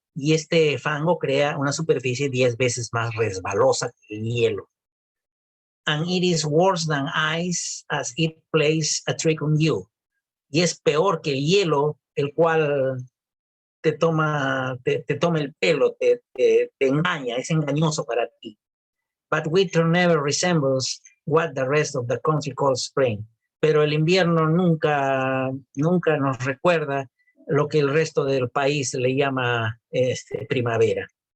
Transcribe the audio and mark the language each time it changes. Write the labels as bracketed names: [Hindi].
[Spanish] Y este fango crea una superficie 10 veces más resbalosa que el hielo. [English] And it is worse than ice as it plays a trick on you. [Spanish] Y es peor que el hielo, el cual te toma el pelo, te engaña, es engañoso para ti. [English] But winter never resembles what the rest of the country calls spring. [Spanish] Pero el invierno nunca nos recuerda lo que el resto del país le llama primavera.